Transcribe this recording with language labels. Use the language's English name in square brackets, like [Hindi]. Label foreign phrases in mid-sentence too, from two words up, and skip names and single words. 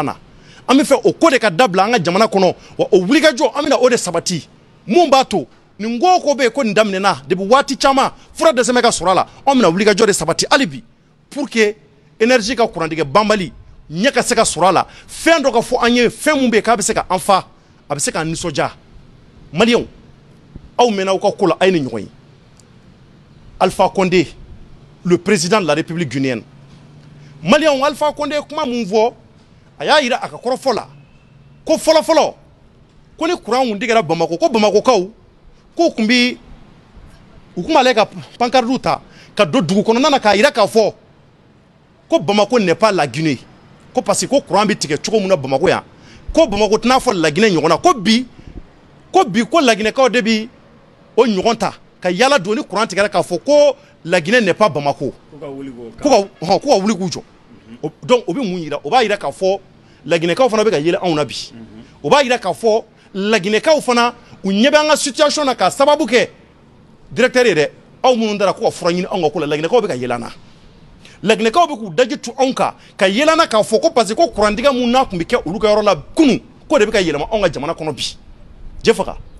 [Bambara] na an bɛ fɛ o ko de ka dabila an ka jamana kɔnɔ wa o wulikajɔ an bɛna o de sabati mun b'a to nin ko ko bɛ yen ko nin daminɛna depuis waati caman fura dɛsɛ bɛ ka sɔrɔ a la an bɛna wulikajɔ de sabati hali bi [French] pour que [Bambara] énergie ka kurantigɛ banbali ɲɛ ka se ka sɔrɔ a la fɛn dɔ ka fɔ an ye fɛn mun bɛ yen k'a bɛ se ka an fa a bɛ se k'an nisɔndiya maliyɛnw aw mɛnna aw ka ko la a ye ni ɲɔgɔn ye Alpha Condé [French] le président de la République guinéenne [Bambara] maliyɛnw Alpha Condé ye kuma mun fɔ a y'a yira a ka kɔrɔfɔ la ko fɔlɔfɔlɔ ko ni kuran kun tigɛra Bamako ko Bamakokaw ko tun bɛ u tun b'ale ka pancarte ta ka don dugu kɔnɔna na k'a yira k'a fɔ ko [French] Bamako n'est pas la Guinée [Bambara] ko [French] parce que [Bambara] ko kuran bɛ tigɛ cogo min na Bamako yan ko Bamako tɛna fɔ La Guinée ɲɔgɔn na ko bi ko laginɛkaw de bɛ o ɲɔgɔn ta ka yala don ni kuran tigɛra k'a fɔ ko [French] La Guinée n'est pas [Bambara] Bamako ko ka wuli k'u jɔ donc o bɛ mun yira o b'a yira k'a fɔ laginɛkaw fana bɛ ka yɛlɛ anw na bi o b'a yira k'a fɔ laginɛkaw fana u ɲɛ bɛ an ka situation na k'a sababu kɛ directeur ye dɛ aw minnu dara ko ka fura ɲini anw ka ko la laginɛkaw bɛ ka yɛlɛ an na laginɛkaw bɛ k'u daji tu anw kan ka yɛlɛ an na k'a fɔ ko [French] parce que [Bambara] ko kurantigɛ mun n'a tun bɛ kɛ olu ka yɔrɔ la kunun ko de bɛ ka yɛlɛma anw ka jamana kɔnɔ bi Jefaga